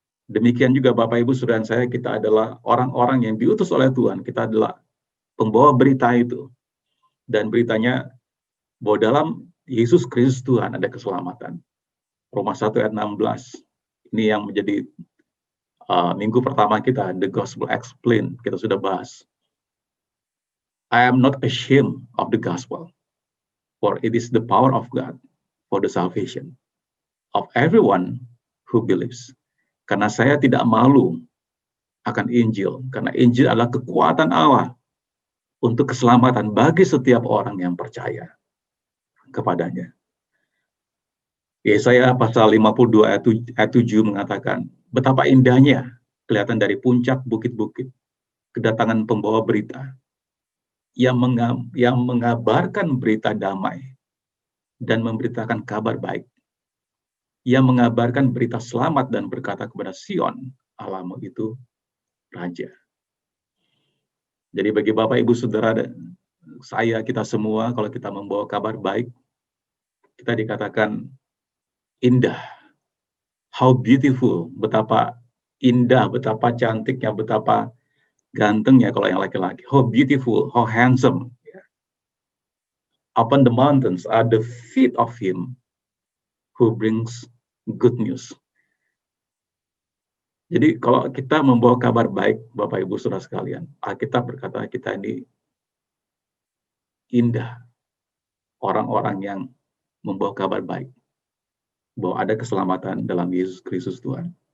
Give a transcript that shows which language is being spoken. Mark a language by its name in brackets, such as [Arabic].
[Indonesian] Demikian juga Bapak Ibu Saudara saya, kita adalah orang-orang yang diutus oleh Tuhan, kita adalah pembawa berita itu, dan beritanya bahwa dalam Yesus Kristus Tuhan ada keselamatan. Roma 1 ayat 16, ini yang menjadi minggu pertama kita, The Gospel Explained, kita sudah bahas. [English] I am not ashamed of the gospel, for it is the power of God for the salvation of everyone who believes. [Indonesian] Karena saya tidak malu akan Injil, karena Injil adalah kekuatan Allah untuk keselamatan bagi setiap orang yang percaya kepadanya. Yesaya pasal 52 ayat 7 mengatakan, betapa indahnya kelihatan dari puncak bukit-bukit kedatangan pembawa berita yang mengabarkan berita damai dan memberitakan kabar baik, yang mengabarkan berita selamat dan berkata kepada Sion, Allahmu itu Raja. Jadi bagi Bapak, Ibu, Saudara, saya, kita semua, kalau kita membawa kabar baik, kita dikatakan indah. [English] How beautiful, [Indonesian] betapa indah, betapa cantiknya, betapa gantengnya kalau yang laki-laki. [English] How beautiful, how handsome. Upon the mountains are the feet of him who brings good news. [Indonesian] Jadi kalau kita membawa kabar baik, Bapak Ibu Saudara sekalian, Alkitab berkata kita ini indah. Orang-orang yang membawa kabar baik, bahwa ada keselamatan dalam Yesus Kristus Tuhan.